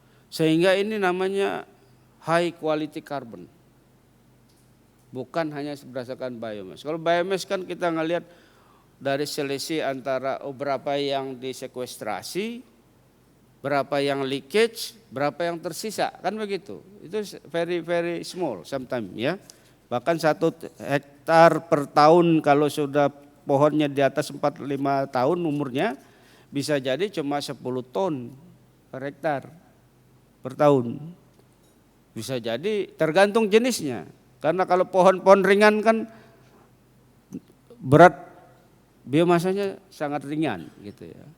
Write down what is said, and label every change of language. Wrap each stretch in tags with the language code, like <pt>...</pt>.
<id>Sehingga ini namanya high quality carbon. Bukan hanya berdasarkan biomass. Kalau biomass kan kita ngelihat dari selisih antara berapa yang disekuestrasi, berapa yang leakage, berapa yang tersisa, kan begitu. Itu</id> <en>very small sometimes ya.</en> <id>Bahkan 1 hektar per tahun kalau sudah pohonnya di atas 4-5 tahun umurnya, bisa jadi cuma 10 ton per hektar per tahun. Bisa jadi tergantung jenisnya. Karena kalau pohon-pohon ringan kan berat biomasanya sangat ringan gitu ya.</id>